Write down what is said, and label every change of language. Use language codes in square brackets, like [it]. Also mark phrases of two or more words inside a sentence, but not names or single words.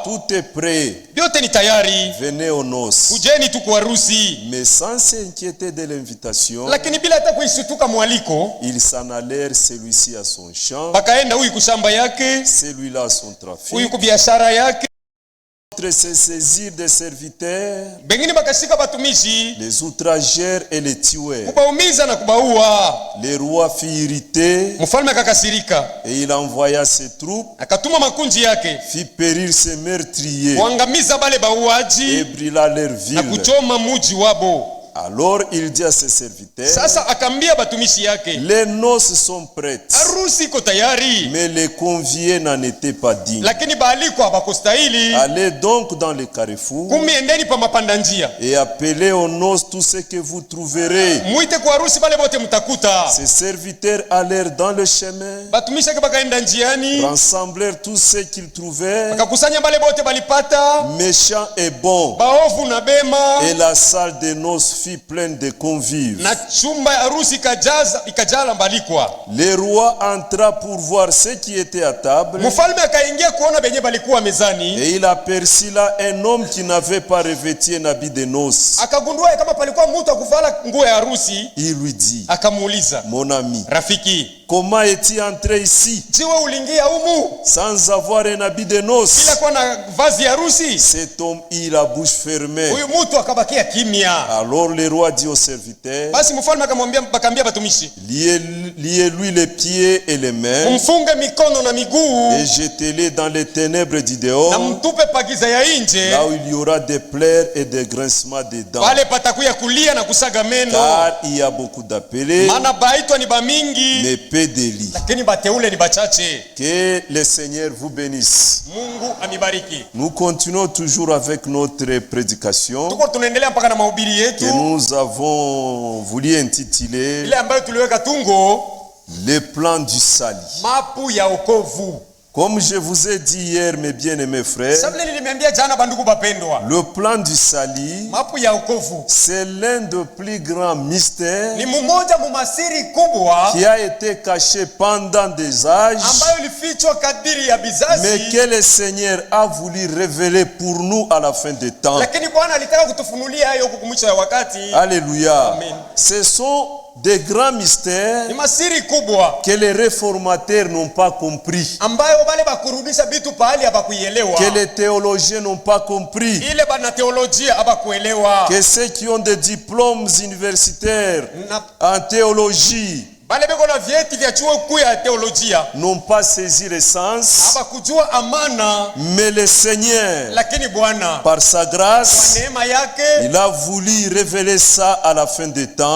[fr] tout est prêt, [sw] vyote ni tayari, [fr] venez aux noces. [sw] kujeni tu kwa harusi. [fr] Mais sans s'inquiéter de l'invitation, [sw] Lakini bila hata kuishtuka mwaliko, [fr] ils s'en allèrent, celui-ci à son champ, [sw] bakaenda huyu kushamba yake, [fr] celui-là à son [sw] huyu [fr] trafic. [sw] kubiashara yake. [fr] D'autres se saisirent des serviteurs, [sw] Bengine bakashika batumishi [fr] les outragèrent et les tuèrent. [sw] kubaumiza na kubaua. [fr] Le roi fit irriter [sw] Mfalme akakasirika, [fr] et il envoya ses troupes, [sw] akatuma makunji yake [fr] fit périr ses meurtriers [sw] kuangamiza bale [fr] et [sw] bauaji [fr] brûla leur [sw] na [fr] ville. [sw] kuchoma muji wabo. [fr] Alors il dit à ses serviteurs: [sw] Sasa akambia batumishi yake, [fr] Les noces sont prêtes, [sw] harusi iko tayari, [fr] mais les conviés n'en étaient pas dignes. [sw] lakini baaliko habakustahili. [fr] Allez donc dans les carrefours [sw] Kumi endeni pa mapanda njia, [fr] et appelez aux noces tout ce que vous trouverez. [sw] muite kwa harusi bale bote mtakuta. [fr] Ses serviteurs allèrent dans le chemin, [sw] Batumishi yake bakaenda njiani, [fr] rassemblèrent tout ce qu'ils trouvèrent, [sw] bakakusanya bale bote balipata, [fr] méchants et bons, [sw] baovu na bema, [fr] et la salle des noces fut pleine de convives. [sw] na chumba ya harusi ikajala balikwa. [fr] Le roi entra pour voir ceux qui étaient à table, [sw] Mfalme akaingia kuona benye balikuwa mezani, [fr] et il aperçut là un homme qui n'avait pas revêtu un habit de noces. [sw] akagundua kama palikuwa mtu akuvala nguo ya harusi. [fr] Il lui dit: [sw] Akamuuliza, [fr] Mon ami, [sw] rafiki, [fr] comment es-tu entré ici [sw] jiwe uliingia humu [fr] sans avoir un habit de [sw] bila [fr] noces? [sw] kuwa na vazi ya harusi? [fr] Cet homme eut la bouche fermée. [sw] Huyu mtu akabakia kimya. [fr] Alors le roi dit aux serviteurs: [sw] Basi mfalme bakambia batumishi, [fr] Liez-lui les pieds et les mains [sw] mfunge mikono na miguu [fr] et jetez-les dans les ténèbres du [sw] na [fr] dehors, [sw] mtupe pagiza ya nje, [fr] là où il y aura des pleurs et des grincements de dents. [sw] pale patakuya kulia na kusaga meno, [fr] Car il y a beaucoup d'appelés, [sw] maana baitwa ni bamingi, [fr] mais peu d'élits. [sw] lakini bateule ni bachache. [fr] Que le Seigneur vous bénisse. [sw] Mungu amibariki. [fr] Nous continuons toujours avec notre prédication [sw] Tuko tunaendelea mpaka na mahubiri [fr] que [sw] yetu [fr] nous avons voulu intituler [sw] ile ambayo tuliweka tungo [fr] Le plan du salut. [sw] mapu ya wokovu. [fr] Comme je vous ai dit hier, mes bien-aimés frères, [sw] Sabile nilimeambia jana bandugu bapendwa, [fr] le plan du salut, [sw] mapu ya wokovu [fr] c'est l'un des plus grands mystères [sw] ni mmoja mumasiri kubwa [fr] qui a été caché pendant des âges, [sw] ambayo ilifichwa kadiri ya [fr] mais [sw] bizazi, [fr] que le Seigneur a voulu révéler pour nous à la fin des temps. [sw] lakini Bwana alitaka kutufunulia hayo huku mwisho ya wakati. [fr] Alléluia. [sw] Amen. [fr] Ce sont des grands mystères [sw] ni masiri kubwa [fr] que les réformateurs n'ont pas compris, [sw] ambayo wale bakurudisha vitu pahali habakuielewa, [fr] que les théologiens n'ont pas compris, [sw] ile bana teolojia habakuelewa, [fr] que ceux qui ont des diplômes universitaires [sw] na [fr] en théologie [sw] bale beko na vyeti vya chuo kuu ya teolojia [fr] n'ont pas saisi le sens, [sw] habakujua amana. [fr] mais le Seigneur, [sw] Lakini Bwana [fr] par sa [sw] kwa [fr] grâce, [sw] neema yake [fr] il a voulu révéler ça à la fin des temps